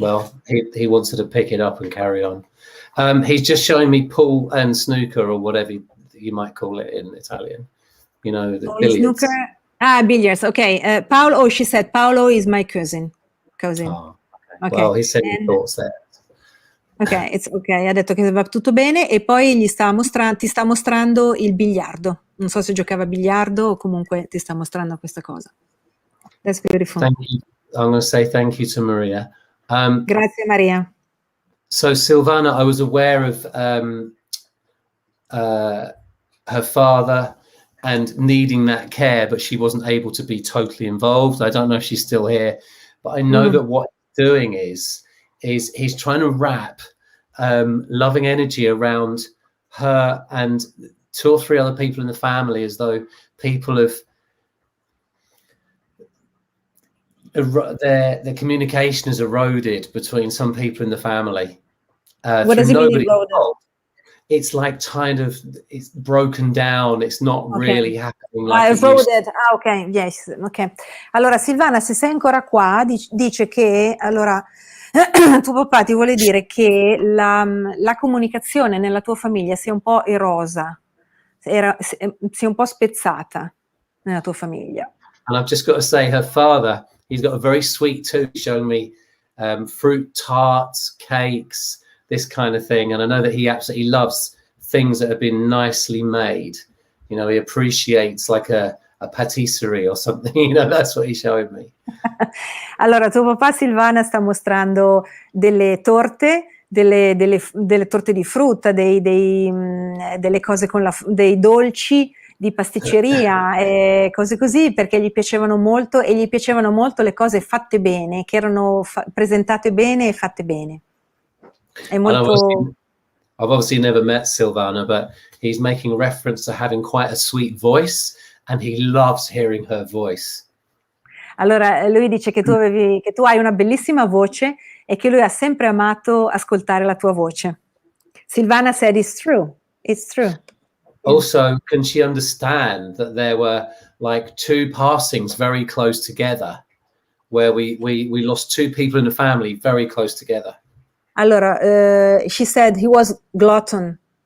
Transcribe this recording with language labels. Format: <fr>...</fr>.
<en>Well, he wants her to pick it up and carry on. He's just showing me pool and snooker, or whatever you might call it in Italian. you know, the Only billiards. snooker. Billiards. Okay. Paolo. Oh, she said Paolo is my cousin. Cousin. Oh, Okay. well, he said his thoughts there.</en> <it>Ok, ha detto che va tutto bene e poi ti sta mostrando il biliardo. Non so se giocava a biliardo o comunque ti sta mostrando questa cosa.</it> <en>That's beautiful. Thank you. I'm going to say thank you to Maria.</en> <it>Grazie Maria.</it> <en>So Silvana, I was aware of her father and needing that care, but she wasn't able to be totally involved. I don't know if she's still here, but I know that what he's doing is he's trying to wrap loving energy around her and 2 or 3 other people in the family, as though people have their communication is eroded between some people in the family. What does it mean eroded? It's like kind of it's broken down. It's not really happening like it eroded. Ok, yes, ok.</en> <it>Allora Silvana, se sei ancora qua, dice che allora tuo papà ti vuole dire che la comunicazione nella tua famiglia sia un po' erosa, sia un po' spezzata nella tua famiglia.</it> <en>And I've just got to say, her father, he's got a very sweet tooth, showing me fruit tarts, cakes, this kind of thing. And I know that he absolutely loves things that have been nicely made. You know, he appreciates like a patisserie or something. You know, that's what he's showing me.</en> <it>Allora, tuo papà Silvana sta mostrando delle torte, delle torte di frutta, delle cose con dei dolci di pasticceria e cose così, perché gli piacevano molto e gli piacevano molto le cose fatte bene, che erano presentate bene e fatte bene. È molto...</it> <en>I've obviously never met Silvana, but he's making reference to having quite a sweet voice, and he loves hearing her voice.</en> <it>Allora, lui dice che tu hai una bellissima voce e che lui ha sempre amato ascoltare la tua voce.</it> <en>Silvana said it's true. It's true. Also, can she understand that there were like 2 passings very close together, where we lost 2 people in the family very close together? Allora, she said he was glutton.</en>